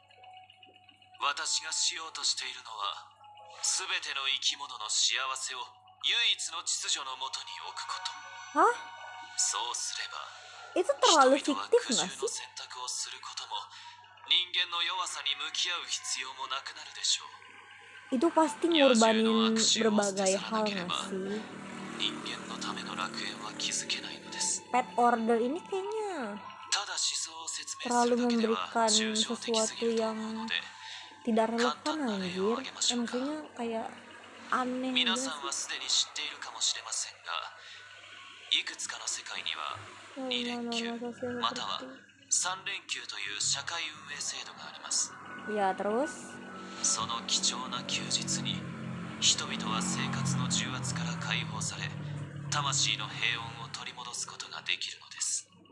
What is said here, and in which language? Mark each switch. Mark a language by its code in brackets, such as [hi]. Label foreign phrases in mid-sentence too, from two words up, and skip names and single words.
[ja] 私がしようとしているのは、すべての生き物の幸せを唯一の秩序のもとに置くこと。 [id] Hah? [ja] そうすれば、 [id] Itu [ja] 人 [id] terlalu [ja] 々は [id] fiktif [ja] 苦渋 [id] gak [ja] の [id] sih? [ja] 選択をすることも、人間の弱さに向き合う必要もなくなるでしょう。 [id] Itu pasti ngorbanin berbagai hal gak sih? [ja] 人間のための楽園は築けないのです。 [en] Pet order [id] ini kayaknya [ja] ただ思想を説明す [id] terlalu [ja] るだけでは [id] memberikan [ja] 抽象的す [id] sesuatu [ja] ぎると [id] yang [ja] 思うので、 [id] tidak relevan anjir. Maksudnya kayak aneh [ja] 皆 [id] gitu [ja] さんはすでに知っているかもしれませんが、いくつかの世界には2連休または3連休という社会運営制度があります。 [id] Ya terus [ja] その貴重な休日に人々は生活の重圧から解放され、魂の平穏を取り戻すことができるのです。